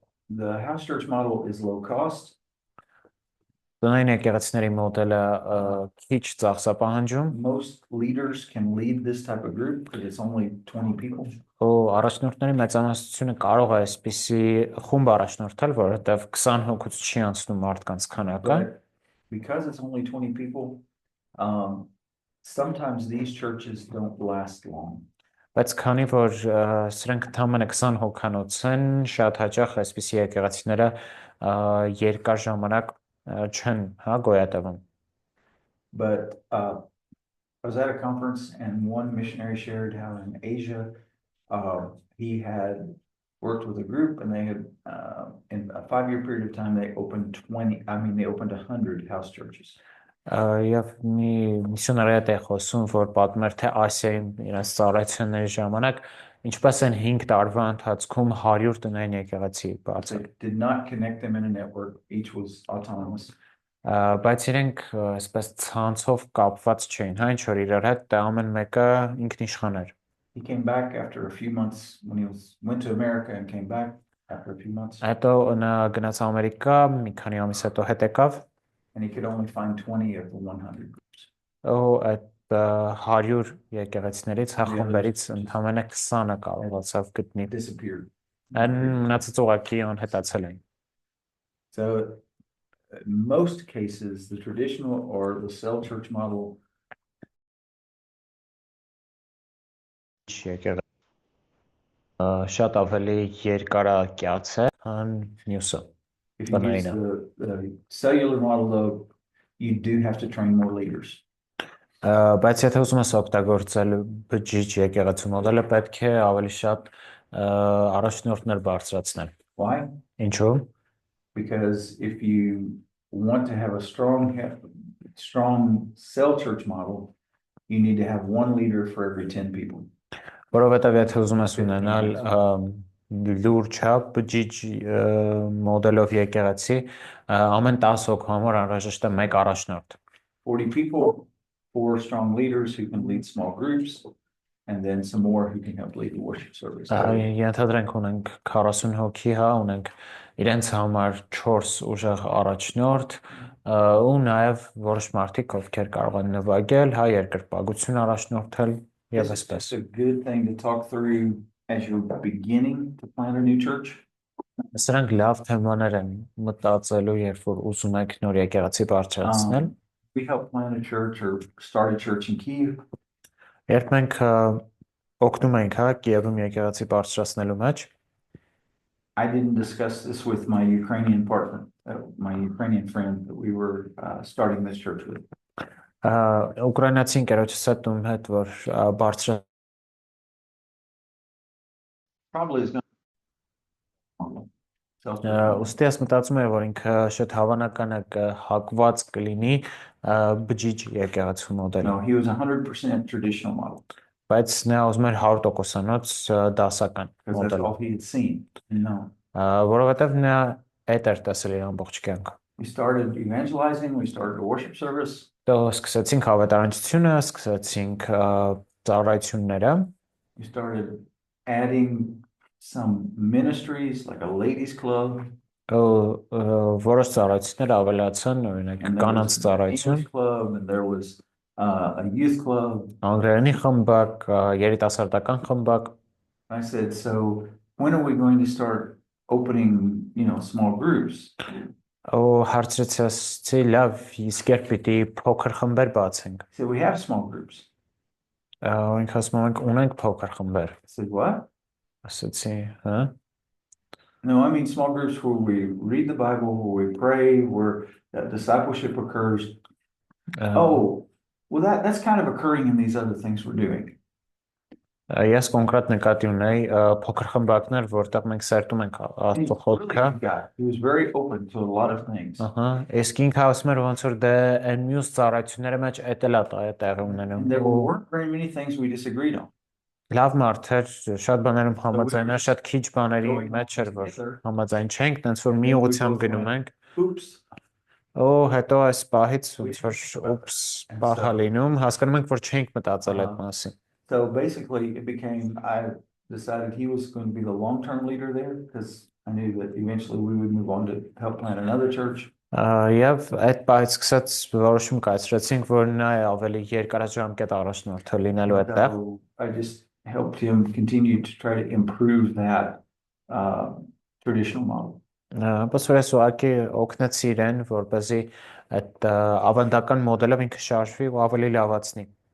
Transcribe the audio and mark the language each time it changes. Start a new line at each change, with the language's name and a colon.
English: So the house church model is low cost.
Armenian: Տնային եկեղեցիների մոդելը քիչ ծախս է պահանջում։
English: Most leaders can lead this type of group because it's only 20 people.
Armenian: Ու առաջնորդների մեծամասնությունը կարող է այսպիսի խումբ առաջնորդել, որովհետև 20 հոգուց չի անցնում մարդկանց քանակը։
English: Because it's only 20 people, sometimes these churches don't last long.
Armenian: Բայց քանի որ սրանք ընդամենը 20 հոգանոց են, շատ հաճախ այսպիսի եկեղեցիները երկար ժամանակ չեն, հա, գոյատևում։
English: But I was at a conference and one missionary shared how in Asia, he had worked with a group and they had, in a 5-year period of time, they opened 100 house churches.
Armenian: Եվ մի միսիոներ է խոսում, որ պատմեր թե Ասիայում իրենց ծառայությունների ժամանակ ինչպես են 5 տարվա ընթացքում 100 տնային եկեղեցի բացել։
English: Did not connect them in a network, each was autonomous.
Armenian: Բայց իրենք այսպես ցանցով կապված չէին, հա, ինչ որ իրար հետ ամեն մեկը ինքնիշխան էր։
English: He came back after a few months when he went to America and came back after a few months.
Armenian: Հետո նա գնաց Ամերիկա, մի քանի ամիս հետո հետ եկավ։
English: And he could only find 20 of the 100 groups.
Armenian: Ու այդ 100 եկեղեցիներից հախումբերից ընդամենը 20-ը կարողացավ գտնել։
English: Disappeared.
Armenian: Այն մնացած ուղղակի անհետացել էին։
English: So in most cases, the traditional or the cell church model
Armenian: շատ ավելի երկարակյաց է, քան մյուսը։
English: if you use the cellular model, though, you do have to train more leaders.
Armenian: Բայց եթե ուզում ես օգտագործել բջիջ եկեղեցու մոդելը, պետք է ավելի շատ առաջնորդներ բարձրացնել։
English: Why?
Armenian: Ինչու՞։
English: Because if you want to have a strong cell church model, you need to have one leader for every 10 people.
Armenian: Որովհետև եթե ուզում ես ունենալ լուրջ բջիջ մոդելով եկեղեցի, ամեն 10 հոգու համար անհրաժեշտ է մեկ առաջնորդ։
English: 40 people, 4 strong leaders who can lead small groups, and then some more who can help lead the worship service.
Armenian: Ենթադրենք ունենք 40 հոգի, հա, ունենք իրենց համար 4 ուժեղ առաջնորդ, ու նաև որոշ մարդիկ, ովքեր կարող են նվագել, հա, երկրպագություն առաջնորդել եւ այսպես։
English: It's a good thing to talk through as you're beginning to plant a new church.
Armenian: Սրանք լավ թեմաներ են մտածելու, երբ որ ուզում եք նոր եկեղեցի բարձրացնել։
English: We helped plant a church or start a church in Kyiv.
Armenian: Երբ մենք օգնում ենք, հա, Կիևում եկեղեցի բարձրացնելու մեջ,
English: I didn't discuss this with my Ukrainian partner, my Ukrainian friend that we were starting this church with.
Armenian: Ուկրաինացի ընկերոջս հետ ում հետ որ բարձր
English: Probably is going.
Armenian: ուստի ես մտածում եմ որ ինքը շատ հավանական է կհակված կլինի բջիջ եկեղեցու մոդել
English: No, he was 100% traditional model
Armenian: բայց նա ուզում էր 100%-անոց դասական
English: because that's
Armenian: մոդել
English: all he had seen. No.
Armenian: որովհետև նա այդ էր տեսել իր ամբողջ կյանքը
English: We started evangelizing, we started a worship service.
Armenian: Դո սկսեցինք ավետարանչությունը, սկսեցինք ծառայությունները
English: We started adding some ministries like a ladies club.
Armenian: որոշ ծառայություններ ավելացան, օրինակ
English: And there
Armenian: կանանց
English: was an
Armenian: ծառայություն,
English: English club and there was a youth club.
Armenian: անգլերենի խմբակ, երիտասարդական խմբակ
English: I said, so when are we going to start opening, small groups?
Armenian: ու հարցրեցի լավ, իսկ երբ պիտի փոքր խմբեր բացենք։
English: He said, we have small groups.
Armenian: Ինքը ասում ենք ունենք փոքր խմբեր։
English: I said, what?
Armenian: Ասացի, հա։
English: No, I mean small groups where we read the Bible, where we pray, where that discipleship occurs. Oh, well, that's kind of occurring in these other things we're doing.
Armenian: Ես կոնկրետ նկատի ունեի փոքր խմբակներ, որտեղ մենք սերտում ենք Աստծո խոսքը։
English: He was very open to a lot of things.
Armenian: Ահա, իսկ ինքը ասում էր ոնց որ դե այն մյուս ծառայությունները մեջ էտել է տեղի ունենում։
English: There weren't very many things we disagreed on.
Armenian: Լավ մարդ էր, շատ բաներում համաձայն էր, շատ քիչ բաների մեջ էր, որ համաձայն չենք, տենց որ մի ուղղությամբ գնում ենք։
English: Oops.
Armenian: Հետո այս պահից ոնց որ ուպս բախա լինում, հասկանում ենք, որ չենք մտածել այդ մասին։
English: So basically I decided he was going to be the long-term leader there because I knew that eventually we would move on to help plant another church.
Armenian: Եվ այդ պահից սկսած որոշում կայացրեցինք, որ նա ավելի երկարաժամկետ առաջնորդը լինելու այդտեղ։
English: I just helped him continue to try to improve that traditional model.
Armenian: Բայց որ ես ուղղակի օգնեցի իրեն, որպեսզի այդ ավանդական մոդելով ինքը շարժվի ու ավելի լավացնի։